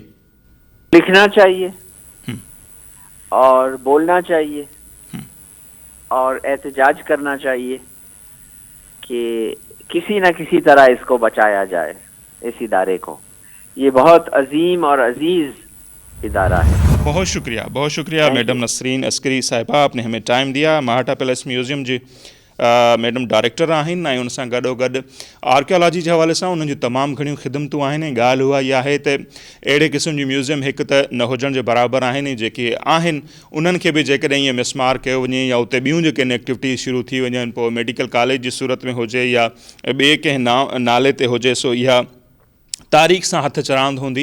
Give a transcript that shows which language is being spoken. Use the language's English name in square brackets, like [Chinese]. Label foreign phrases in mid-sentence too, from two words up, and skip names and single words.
[Urdu] لکھنا چاہیے اور بولنا چاہیے اور احتجاج کرنا چاہیے کہ کسی نہ کسی طرح اس کو بچایا جائے، اس ادارے کو. یہ بہت عظیم اور عزیز ادارہ ہے. بہت شکریہ میڈم نسرین عسکری صاحبہ، آپ نے ہمیں ٹائم دیا. [Sindhi] مہاٹا پیلیس میوزیم جی [English] madam director [Sindhi] آہن، ऐं उन सां गॾोगॾु आर्कियोलॉजी जे हवाले सां उन्हनि जूं तमामु घणियूं ख़िदमतूं आहिनि. ॻाल्हि उहा इहा आहे त अहिड़े क़िस्म जी म्यूज़ियम हिकु त न हुजण जे बराबरि आहिनि, जेके आहिनि उन्हनि खे बि जेकॾहिं ईअं मिसमार कयो वञे या उते ॿियूं जेके एक्टिविटी शुरू थी वञनि, पोइ [English] medical college [Sindhi] जी सूरत में हुजे या ॿिए कंहिं नाले ते हुजे, सो इहा तारीख़ सां हथ चरांद हूंदी.